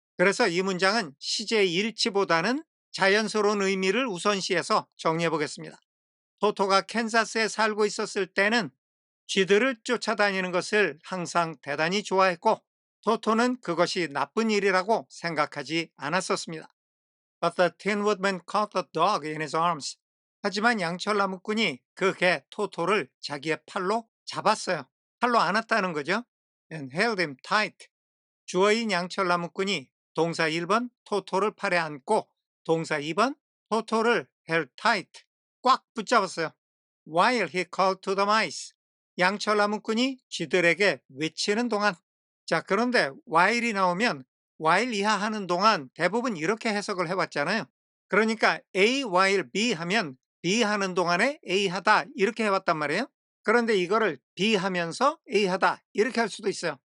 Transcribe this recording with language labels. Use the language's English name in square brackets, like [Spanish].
[Korean] 그래서 이 문장은 시제의 일치보다는 자연스러운 의미를 우선시해서 정리해 보겠습니다. 토토가 캔자스에 살고 있었을 때는 쥐들을 쫓아다니는 것을 항상 대단히 좋아했고 토토는 그것이 나쁜 일이라고 생각하지 않았었습니다. [English] But the Tin Woodman caught the dog in his arms. [Korean] 하지만 양철나무꾼이 그 개 토토를 자기의 팔로 잡았어요. 팔로 안았다는 거죠. [English] And held him tight. [Korean] 주어인 양철나무꾼이 동사 1번 토토를 팔에 안고 동사 2번 토토를 held tight 꽉 붙잡았어요. [English] While he called to the mice. [Korean] 양철나무꾼이 쥐들에게 외치는 동안. 자, 그런데 while이 나오면 while 이하 하는 동안 대부분 이렇게 해석을 해왔잖아요. 그러니까 A while B 하면 B 하는 동안에 A 하다 이렇게 해왔단 말이에요. 그런데 이거를 B 하면서 A 하다 이렇게 할 수도 있어요.